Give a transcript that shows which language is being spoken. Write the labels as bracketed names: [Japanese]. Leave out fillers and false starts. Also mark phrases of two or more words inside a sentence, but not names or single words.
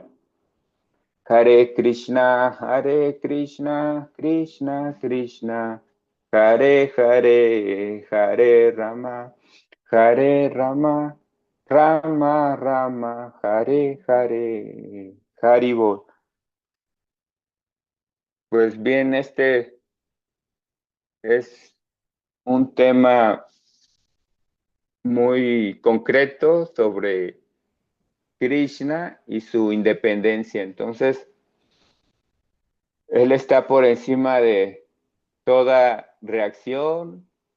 [Sanskrit] Hare Krishna, Krishna Krishna, Hare Hare, Hare Rama, Rama Rama, Hare Hare, Haribol. [Spanish] Pues bien, este es un tema muy concreto sobre Krishna y su independencia. Entonces, Él está por encima de toda reacción.